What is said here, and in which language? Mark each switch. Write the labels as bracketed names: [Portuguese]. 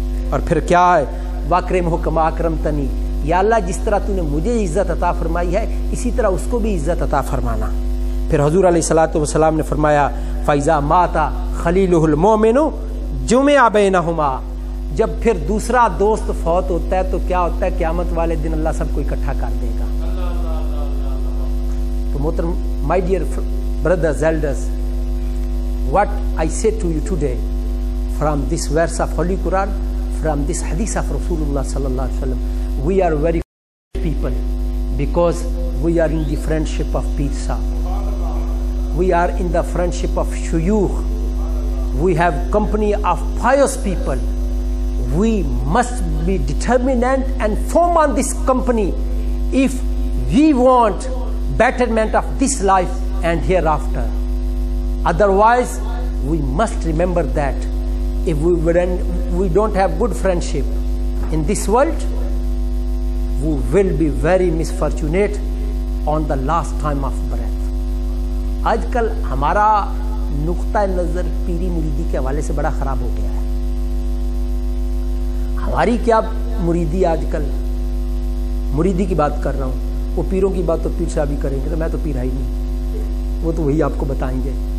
[Urdu] اور پھر کیا ہے؟ [Arabic] واکرمہ کما اکرمتنی، [Urdu] یا اللہ جس طرح تو نے مجھے عزت عطا فرمائی ہے اسی طرح اس کو بھی عزت عطا فرمانا. پھر حضور علیہ الصلوۃ والسلام نے فرمایا [Arabic] فَإِذَا مَاتَ خَلِيلُهُ الْمُؤْمِنُ جُمِعَ بَيْنَهُمَا، [Urdu] جب پھر دوسرا دوست فوت ہوتا ہے تو کیا ہوتا ہے؟ قیامت والے دن اللہ سب کو اکٹھا کر دے گا. تو محترم [English] My dear brothers, elders, what I say to you today from this verse of Holy Quran, from this hadith of Rasulullah sallallahu alaihi wasallam, we are very people because we are in the friendship of Peer Sahib. We are in the friendship of Shuyukh. We have company of pious people. We must be determined and firm on this company if we want betterment of this life and hereafter. Otherwise, we must remember that if we don't have good friendship in this world, we will be very misfortunate on the last time of breath. [Urdu] آج کل ہمارا نقطہ نظر پیری مریدی کے حوالے سے بڑا خراب ہو گیا ہے. ہماری کیا مریدی آج کل، مریدی کی بات کر رہا ہوں، وہ پیروں کی بات تو پیر صاحب ہی کریں گے، میں تو پیر ہی نہیں، وہ تو وہی آپ کو بتائیں گے.